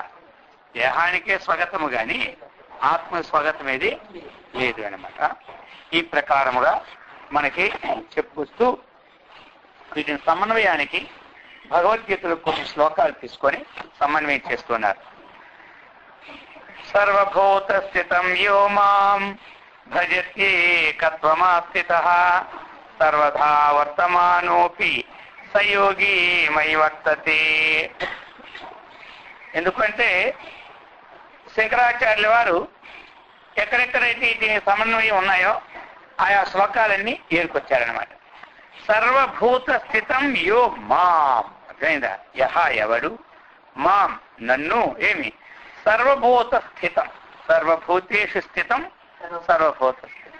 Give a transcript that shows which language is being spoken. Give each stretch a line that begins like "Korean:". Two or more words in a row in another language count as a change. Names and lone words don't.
Telugu: దేహానికే స్వగతము కానీ ఆత్మ స్వగతం ఏది లేదు అనమాట. ఈ ప్రకారముగా మనకి చెప్పుకొస్తూ వీటిని సమన్వయానికి భగవద్గీతలో కొన్ని శ్లోకాలు తీసుకొని సమన్వయం చేస్తున్నారు.
Sanskrit: సర్వభూత స్థితం యో మాం భజత్యేకత్వమాస్థితః సర్వదా వర్తమానోపి సయోగి మయి వర్తతే.
Telugu: ఎందుకంటే శంకరాచార్యుల వారు ఎక్కడెక్కడైతే దీని సమన్వయం ఉన్నాయో ఆయా శ్లోకాలన్నీ ఏరుకొచ్చారనమాట.
Sanskrit: సర్వభూత స్థితం యో మాం,
Telugu: అర్థమైందా? యహ ఎవడు, మాం నన్ను, ఏమి
Sanskrit: సర్వభూత స్థితం, సర్వభూతేషు స్థితం సర్వభూత స్థితం.